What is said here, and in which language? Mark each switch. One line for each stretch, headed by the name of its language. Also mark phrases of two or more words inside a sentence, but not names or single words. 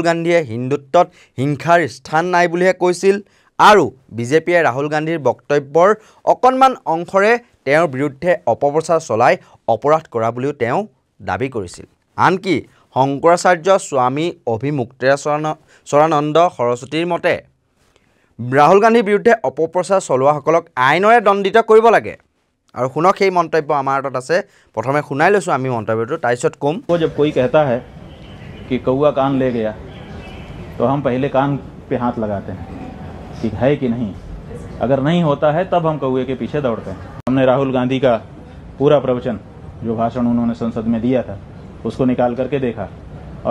Assamese: গান্ধীয়ে হিন্দুত্বত হিংসাৰ স্থান নাই বুলিহে কৈছিল আৰু বিজেপিয়ে ৰাহুল গান্ধীৰ বক্তব্যৰ অকণমান অংশৰে তেওঁৰ বিৰুদ্ধে অপপ্ৰচাৰ চলাই অপৰাধ কৰা বুলিও তেওঁ দাবী কৰিছিল আনকি শংকৰাচাৰ্য স্বামী অভিমুক্তেশ্বৰানন্দ সৰস্বতীৰ মতে ৰাহুল গান্ধীৰ বিৰুদ্ধে অপপ্ৰচাৰ চলোৱাসকলক আইনৰে দণ্ডিত কৰিব লাগে আৰু শুনক সেই মন্তব্য আমাৰ হাতত আছে প্ৰথমে শুনাই লৈছোঁ আমি মন্তব্যটো তাৰপিছত কম
Hindi: जब कोई कहता है कि कौआ कान ले गया तो हम पहले कान पे हाथ लगाते हैं कि है कि नहीं अगर नहीं होता है तब हम कौए के पीछे दौड़ते हैं हमने राहुल गांधी का पूरा प्रवचन जो भाषण उन्होंने संसद में दिया था उसको निकाल करके देखा और